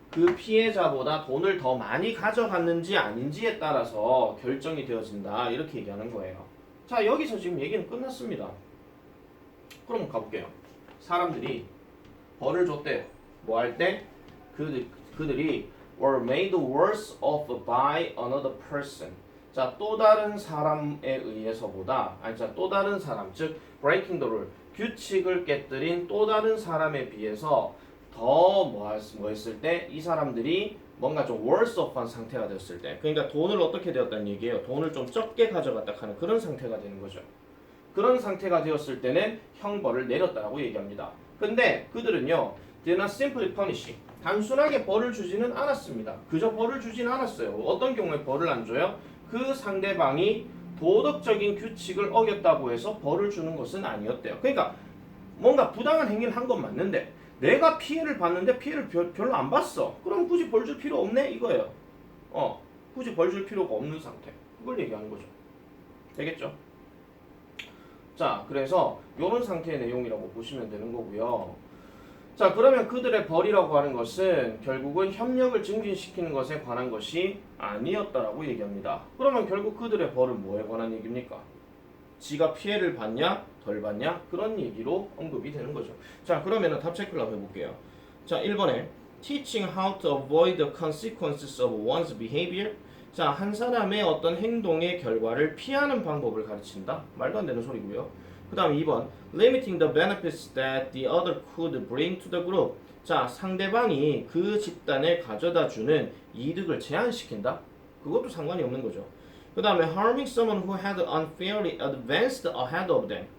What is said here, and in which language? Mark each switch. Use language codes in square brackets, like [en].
[ko] 그 피해자보다 돈을 더 많이 가져갔는지 아닌지에 따라서 결정이 되어진다. 이렇게 얘기하는 거예요. 자, 여기서 지금 얘기는 끝났습니다. 그럼 가볼게요. 사람들이 벌을 줬대요. 뭐 할 때? 그들이 [en] were made worse off by another person. [ko] 자, 또 다른 사람에 의해서보다, 자, 또 다른 사람, 즉 breaking the rule, 규칙을 깨뜨린 또 다른 사람에 비해서 더 뭐 했을 때 이 사람들이 뭔가 좀 worse off한 상태가 되었을 때, 그러니까 돈을 어떻게 되었다는 얘기예요. 돈을 좀 적게 가져갔다 하는 그런 상태가 되는 거죠. 그런 상태가 되었을 때는 형벌을 내렸다라고 얘기합니다. 근데 그들은요, [en] did not simply punish. [ko] 단순하게 벌을 주지는 않았습니다. 그저 벌을 주지는 않았어요. 어떤 경우에 벌을 안 줘요? 그 상대방이 도덕적인 규칙을 어겼다고 해서 벌을 주는 것은 아니었대요. 그러니까 뭔가 부당한 행위를 한 건 맞는데 내가 피해를 봤는데 피해를 별로 안 봤어. 그럼 굳이 벌 줄 필요 없네 이거예요. 굳이 벌 줄 필요가 없는 상태. 그걸 얘기하는 거죠. 되겠죠? 자, 그래서 이런 상태의 내용이라고 보시면 되는 거고요. 자, 그러면 그들의 벌이라고 하는 것은 결국은 협력을 증진시키는 것에 관한 것이 아니었다라고 얘기합니다. 그러면 결국 그들의 벌은 뭐에 관한 얘기입니까? 지가 피해를 받냐 덜 받냐 그런 얘기로 언급이 되는 거죠. 자, 그러면 답 체크를 한번 해볼게요. 자, 1번에 [en] teaching how to avoid the consequences of one's behavior. [ko] 자, 한 사람의 어떤 행동의 결과를 피하는 방법을 가르친다. 말도 안 되는 소리고요. 그 다음 2번 [en] limiting the benefits that the other could bring to the group. [ko] 자, 상대방이 그 집단에 가져다 주는 이득을 제한시킨다. 그것도 상관이 없는 거죠. 그 다음에 [en] harming someone who had unfairly advanced ahead of them.